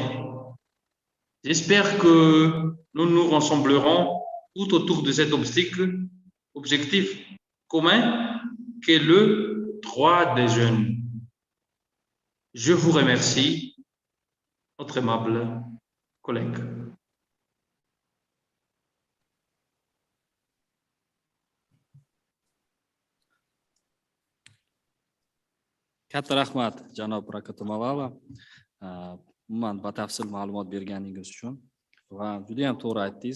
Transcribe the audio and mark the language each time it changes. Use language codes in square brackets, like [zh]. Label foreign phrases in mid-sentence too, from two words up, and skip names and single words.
[fr] J'espère que nous nous rassemblerons tout autour de cet objectif commun qu'est le droit droits des jeunes. Je vous remercie, notre aimable collègue. [uz] Katta rahmat janob Rakat Malala. Umuman batafsil ma'lumot berganingiz uchun va juda ham to'g'ri aytdingiz.